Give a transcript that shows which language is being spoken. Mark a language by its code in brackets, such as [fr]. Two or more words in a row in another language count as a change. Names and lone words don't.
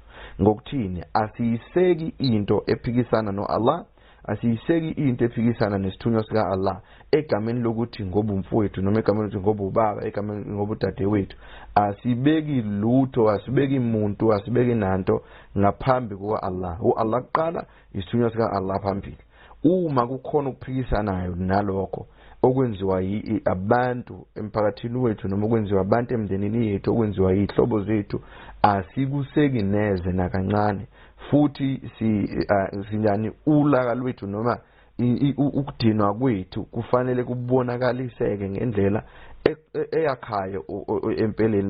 [zu] Ngokuthini asiyiseki into ephikisana no Allah, asiyiseki into ephikisana nesithunywa sika Allah egameni lokuthi ngoba umfowethu noma egameni lokuthi ngoba ubaba egameni ngoba udadewethu. Asibeki lutho, asibeki umuntu, asibeki nanto ngaphambi kuka Allah. Allah kuqala isithunywa sika Allah phambili. Uma kukhona ukuphikisanayo nalokho okwenziwa abantu emphakathini wethu noma okwenziwa abantu emndenini yethu okwenziwa izihlobo zethu asikuseki neze nakancane futhi sinjani ulaka lwethu noma ukudinwa kwethu kufanele kubonakaliseke ngendlela eyakhayo empeleni.